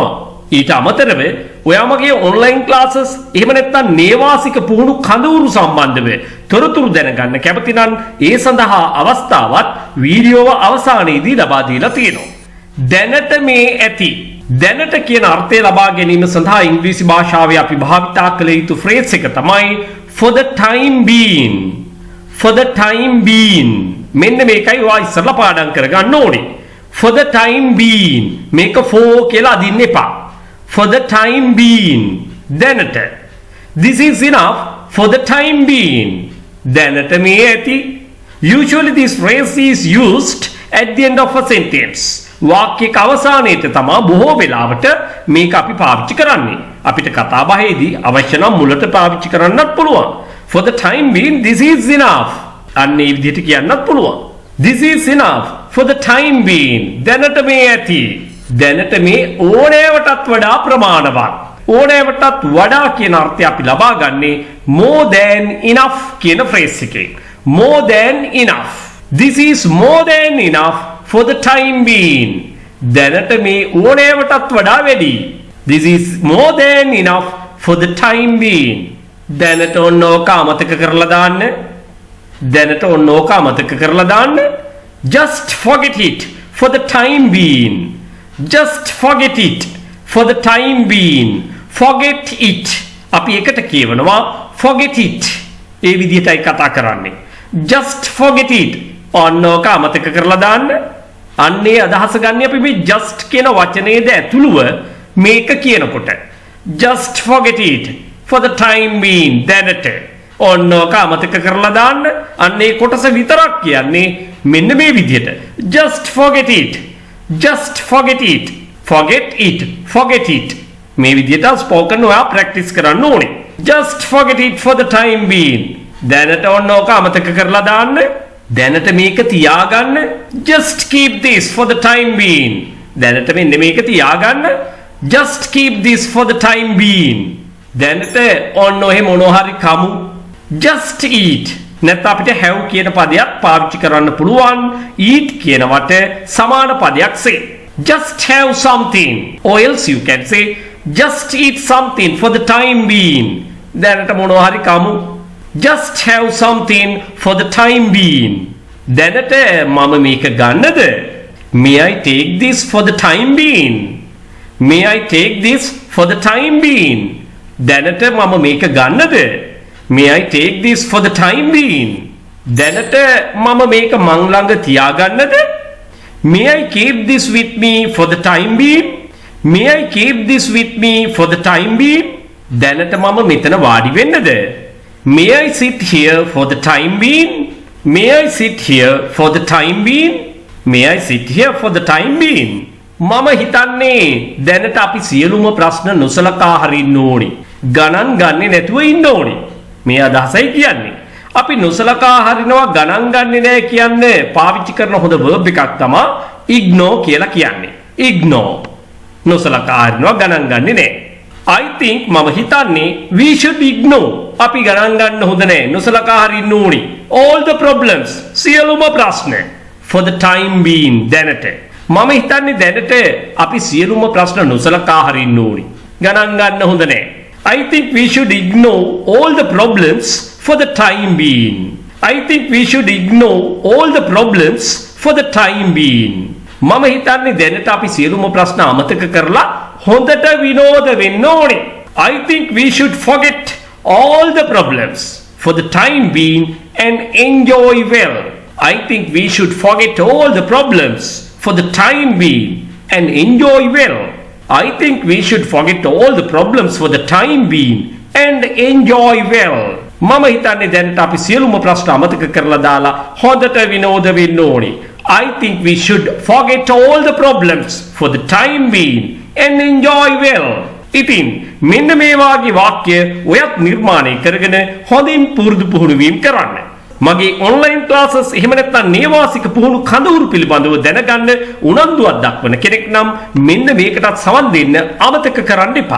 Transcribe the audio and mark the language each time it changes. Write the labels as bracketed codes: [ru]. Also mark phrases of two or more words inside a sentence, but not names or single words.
[si] ඊට අමතරව ඔයා මගේ [en] online classes [si] එහෙම නැත්නම් නේවාසික පුහුණු කඳවුරු සම්බන්ධව තොරතුරු දැනගන්න කැමති නම් ඒ සඳහා අවස්ථාවක් වීඩියෝව අවසානයේදී ලබා දීලා තියෙනවා. දැනට මේ ඇති දැනට කියන අර්ථය ලබා ගැනීම සඳහා ඉංග්‍රීසි භාෂාවේ අපි භාවිතා කළ යුතු ෆ්‍රේස් එක තමයි [en] for the time being. For the time being. [si] මෙන්න මේකයි ඔයා ඉස්සරලා පාඩම් කරගන්න ඕනේ. [en] For the time being. [si] මේක for කියලා අදින්න එපා. [en] For the time being. දැනට. This is enough for the time being. [si] දැනට මේ ඇති. [en] Usually this phrase is used at the end of a sentence. [si] වාක්‍යයක අවසානයේදී තමයි බොහෝ වෙලාවට මේක අපි පාවිච්චි කරන්නේ. අපිට කතා බහේදී අවශ්‍ය නම් මුලට පාවිච්චි කරන්නත් පුළුවන්. [en] For the time being, this is enough. [si] අන්න ඒ විදිහට කියන්නත් පුළුවන්. [en] This is enough for the time being. [si] දැනට මේ ඇති. දැනට මේ ඕනෑවටත් වඩා ප්‍රමාණවත්. ඕනෑවටත් වඩා කියන අර්ථය අපි ලබා ගන්නේ [en] more than enough [si] කියන phrase එකෙන්. [en] More than enough. This is more than enough for the time being. [si] දැනට මේ ඕනෑවටත් වඩා වැඩි. [en] This is more than enough for the time being. [si] දැනට ඔන්න ඕක අමතක කරලා දාන්න. දැනට ඔන්න ඕක අමතක කරලා දාන්න. [en] Just forget it for the time being. Just forget it for the time being. Forget it. [si] අපි එකට කියවනවා [en] forget it. [si] ඒ විදිහටයි කතා කරන්නේ. [en] Just forget it. [si] ඔන්න ඕක අමතක කරලා දාන්න. අන්නේ අදහස ගන්න අපි මේ just කියන වචනේද ඇතුළුව මේක කියනකොට. [en] Just forget it for the time being. [si] දැනට ඔන්න ඕක අමතක කරලා දාන්න. අන්නේ කොටස විතරක් කියන්නේ මෙන්න මේ විදිහට. [en] Just forget it. Just forget it. Forget it. Forget it. [si] මේ විදිහට ස්පෝකන් ඔයා ප්‍රැක්ටිස් කරන්න ඕනේ. [en] Just forget it for the time being. [si] දැනට ඔන්න ඕක අමතක කරලා දාන්න. දැනට මේක තියාගන්න. [en] Just keep this for the time being. [si] දැනට මෙන්න මේක තියාගන්න. [en] Just keep this for the time being. [si] දැනට ඔන්න ඔහෙ මොනවා හරි කමු. [en] Just eat. [si] නැත්නම් අපිට have කියන පදයක් පාවිච්චි කරන්න පුළුවන් eat කියනවට සමාන පදයක් say. [en] Just have something. Or else you can say just eat something for the time being. [si] දැනට මොනවා හරි කමු. [en] Just have something for the time being. [si] දැනට මම මේක ගන්නද? [en] May I take this for the time being? May I take this for the time being? [si] දැනට මම මේක ගන්නද? [en] May I take this for the time being? [si] දැනට මම මේක මං ළඟ තියාගන්නද? [en] May I keep this with me for the time being? May I keep this with me for the time being? [si] දැනට මම මෙතන වාඩි වෙන්නද? [en] May I sit here for the time being? May I sit here for the time being? May I sit here for the time being? [si] මම හිතන්නේ දැනට අපි සියලුම ප්‍රශ්න නොසලකා හරින්න ඕනේ. ගණන් ගන්නේ නැතුව ඉන්න ඕනේ. මේ අදහසයි කියන්නේ. අපි නොසලකා හරිනවා ගණන් ගන්නේ නැහැ කියන්නේ පාවිච්චි කරන හොඳ verb එකක් තමයි ignore කියලා කියන්නේ. Ignore. නොසලකා හරිනවා ගණන් ගන්නේ නැහැ. [en] I think [si] මම හිතන්නේ [en] we should ignore. [si] අපි ගණන් ගන්න හොඳ නැහැ. නොසලකා හරින්න ඕනේ. [en] All the problems. [si] සියලුම ප්‍රශ්න [en] for the time being. [si] දැනට. මම හිතන්නේ දැනට අපි සියලුම ප්‍රශ්න නොසලකා හරින්න ඕනේ. ගණන් ගන්න හොඳ නැහැ. [en] I think we should ignore all the problems for the time being. I think we should ignore all the problems for the time being. [si] මම හිතන්නේ දැනට අපි සියලුම ප්‍රශ්න අමතක කරලා හොඳට විනෝද වෙන්න ඕනේ. [en] I think we should forget all the problems for the time being and enjoy well. I think we should forget all the problems for the time being and enjoy well. I think we should forget all the problems for the time being and enjoy well. [si] මම හිතන්නේ දැනට අපි සියලුම ප්‍රශ්න අමතක කරලා දාලා හොඳට විනෝද වෙන්න ඕනේ. [en] I think we should forget all the problems for the time being and enjoy well. [si] ඉතින් මෙන්න මේ වාගේ වාක්‍ය ඔයත් නිර්මාණය කරගෙන හොඳින් පුරුදු පුහුණු වීම කරන්න. මගේ [en] online classes [si] එහෙම නැත්නම් නේවාසික පුහුණු කඳවුරු පිළිබඳව දැනගන්න උනන්දුවක් දක්වන කෙනෙක් නම් මෙන්න මේකටත් සවන් දෙන්න අමතක කරන්න එපා.